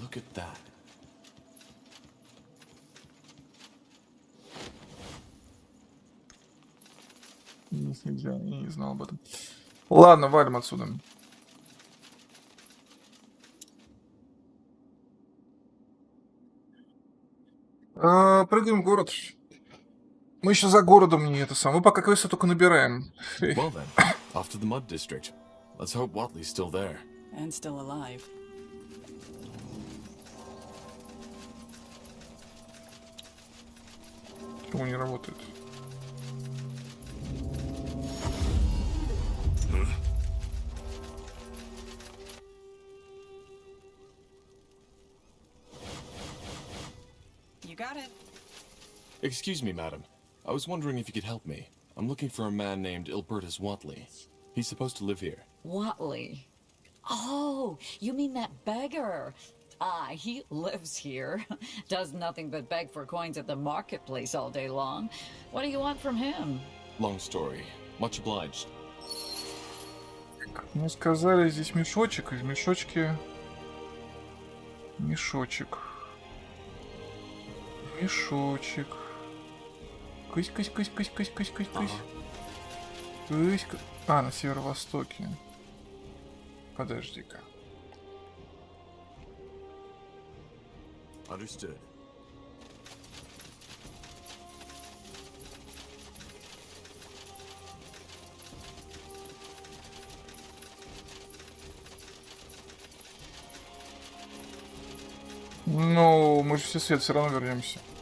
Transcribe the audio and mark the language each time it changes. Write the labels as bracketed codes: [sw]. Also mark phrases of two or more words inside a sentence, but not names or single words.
[ru] Вниз нельзя, я не знал об этом. Ладно, валим отсюда. Прыгаем в город. Мы еще за городом не это самое. Мы пока квесты только набираем. [en] Well then, off to the Mud District. Let's hope Watley's still there. And still alive. Почему не работает? You got it. Excuse me, madam. I was wondering if you could help me. I'm looking for a man named Ilbertus Watley. He's supposed to live here. Watley? Oh, you mean that beggar? Ah, he lives here. Does nothing but beg for coins at the marketplace all day long. What do you want from him? Long story. Much obliged. [ru] Ну, сказали, здесь мешочек. Из мешочки... Мешочек. Мешочек. Кысь, кысь, кысь, кысь, кысь, кысь, кысь, кысь. Кысь, кысь. А, на северо-востоке. Подожди-ка. [en] Understood. [ru] Ну, мы же все свет все равно вернемся.